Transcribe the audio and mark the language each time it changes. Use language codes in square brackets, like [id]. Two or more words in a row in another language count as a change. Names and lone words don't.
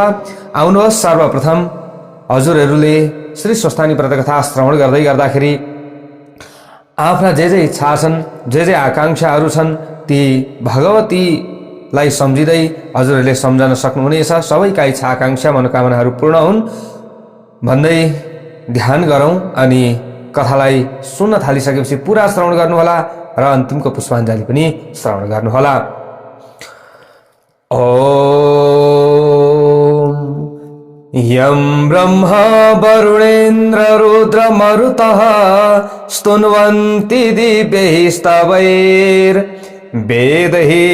[ne] आउनुहोस्, सर्वप्रथम हजुरहरूले श्री स्वस्थानी व्रतकथा श्रवण गर्दै गर्दाखेरि आफ्ना जे इच्छा छन्, जे आकांक्षाहरू छन्, ती भगवतीलाई सम्झिँदै हजुरहरूले सम्झन सक्नुहुनेछ। सबैका इच्छा आकांक्षा मनोकामनाहरू पूर्ण हुन् भन्दै ध्यान गरौँ अनि कथालाई सुन्न थालिसकेपछि पूरा श्रवण गर्नुहोला र अन्तिमको पुष्पाञ्जली पनि श्रवण गर्नुहोला। [sa] ओम यं ब्रह्मा वरुणेन्द्र रुद्र मरुतः स्तुन्वन्ति दिव्यैस्तवैर् वेदैः